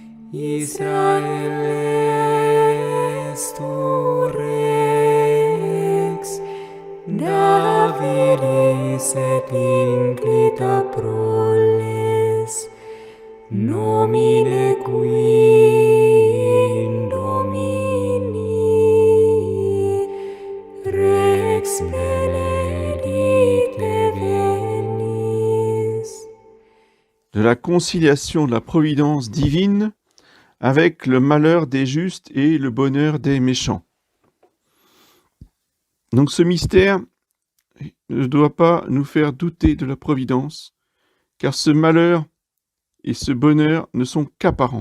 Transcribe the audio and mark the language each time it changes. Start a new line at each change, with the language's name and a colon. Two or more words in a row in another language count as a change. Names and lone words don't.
Latin: Israel est tu Rex, Davidis et inclita proles, nomine qui in Domini, Rex benedicte venis.
French: De la conciliation de la providence divine avec le malheur des justes et le bonheur des méchants. Donc ce mystère ne doit pas nous faire douter de la providence, car ce malheur et ce bonheur ne sont qu'apparents.